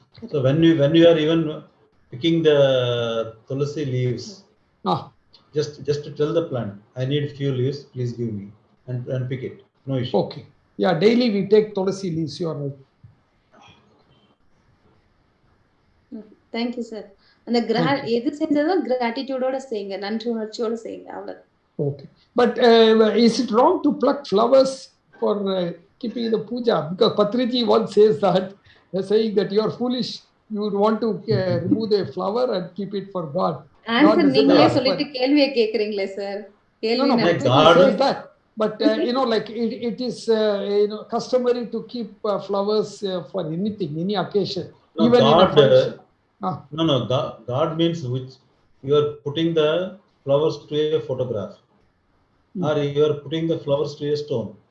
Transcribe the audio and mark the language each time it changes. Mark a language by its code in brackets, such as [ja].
[en] So when you are even picking the tulsi leaves, just to tell the plant, I need few leaves, please give me, and pick it. No issue. Okay. Yeah, daily we take tulsi leaves. You are right. Thank you, sir. [ta] அந்த எது செஞ்சதும் கிராட்டிடியூடோட செய்யுங்க, நன்றி உணர்ச்சியோட செய்யுங்க, அவ்வளவு. [en] Okay. But is it wrong to pluck flowers for keeping the puja? Because Patriji once says that, saying that you are foolish, you would want to remove the flower and keep it for God. [ta] Answer நீங்களே சொல்லிட்டு கேள்வியை கேக்குறீங்களே sir. [en] கேள்வி says that, but like it is customary to keep flowers for anything, any occasion. No, even God, in a function. No. God means which you are putting the flowers to a photograph, or you are putting the flowers to a stone.